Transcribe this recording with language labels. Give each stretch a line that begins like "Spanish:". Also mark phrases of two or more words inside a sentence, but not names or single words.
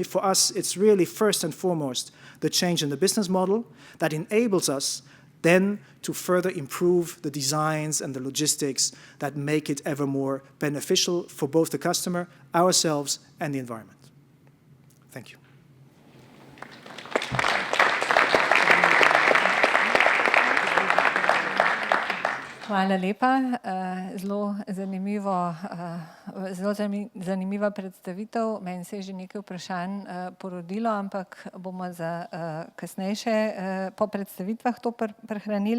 English: For us, it's really first and foremost the change in the business model that enables us then to further improve the designs and the logistics that make it ever more beneficial for both the customer, ourselves, and the environment. Thank you.
Slovenian: Hvala lepa. Zelo zanimiva predstavitev. Meni se je že nekaj vprašanj porodilo, ampak bomo za kasnejše po predstavitvah to prehranili.